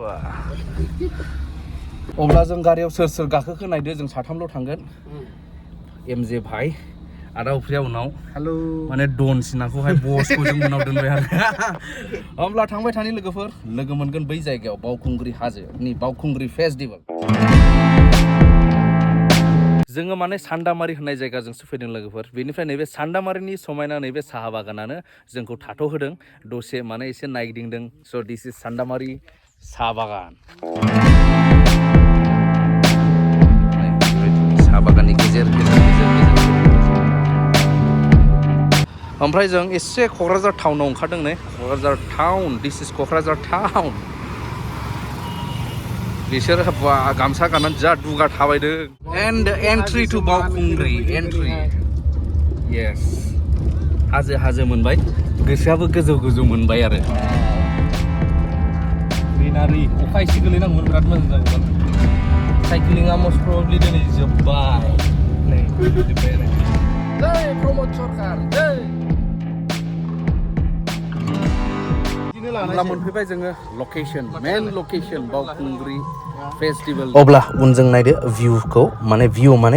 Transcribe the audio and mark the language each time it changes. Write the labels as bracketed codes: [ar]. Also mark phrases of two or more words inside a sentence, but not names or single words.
[brx] अब्ला जों गारियाव सोर गाखोखो नायदो जों साथामल' थांगोन एमजे भाई आदा उफ्रिया उनाव हेलो माने डन सिनाखौहाय बसखौ जों उनाव दोनबाय आरो होमब्ला थांबाय थानि लोगोफोर लोगो मोनगोन बै जायगायाव बावखुंग्रि हाजोनि बावखुंग्रि फेस्टिभेल जोङो माने सान्दामारि होननाय जायगाजोंसो फैदों लोगोफोर बेनिफ्राय नैबे सान्दामारिनि समायना नैबे साहा बागानानो जोंखौ थाथ'होदों दसे माने एसे नायगिदिंदों स' [en] this is [brx] सान्दामारि साहा बागान साहा बागाननि गेजेर ओमफ्राय जों एसे क'क्राझार टाउनाव ओंखारदों नै क'क्राझार टाउन [en] this is [brx] क'क्राझार टाउन बिसोर गामसा गाननानै जा दुगा थाबायदों [en] and entry to [brx] बावखुंग्रि एन्ट्रि येस हाजो मोनबाय गोसोआबो गोजौ मोनबाय आरो ग्रिनारि अखा एसे गोलैनांगौमोन बिराद मोजां जागौमोन साइक्लिंआ [en] most probably [brx] दिनै जोब्बाय नै जोब्बाय आरो जै प्रमद सरकार जै अब्ला मोनफैबाय जोङो लकेसन [en] main location [brx] बावखुंग्रि फेस्टिभेल अब्ला उनजों नायदो भिउखौ माने भिउ माने